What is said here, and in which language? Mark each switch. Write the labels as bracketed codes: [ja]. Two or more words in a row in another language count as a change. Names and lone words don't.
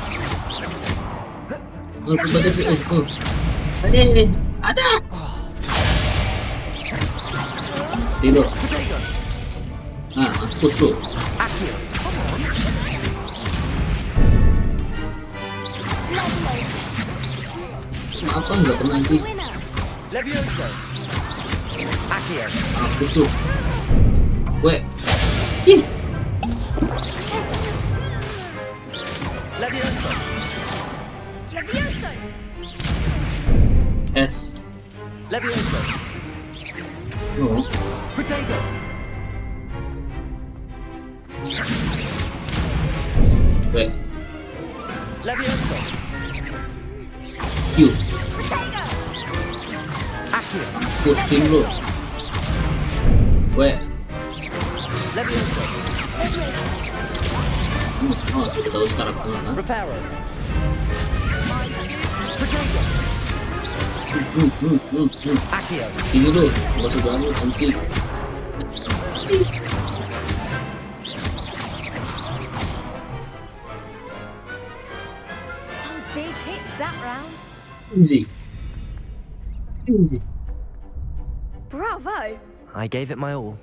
[id] Ada. Tidur. Nah, mampus tuh. Apa nggak pernah nanti? Levioso. Accio. Mampus tuh. Gue. Ih. Levioso. Levioso. S. Levioso. Oh. Potato. Gue. Levioso. Q. Accio. Pusing lu. Gue. Levioso. Oh, kita tahu sekarang kemana. Reparo. Accio. Ini lu, gak usah bangun nanti. [en] Some big hits that round. Easy. Bravo. I gave it my all.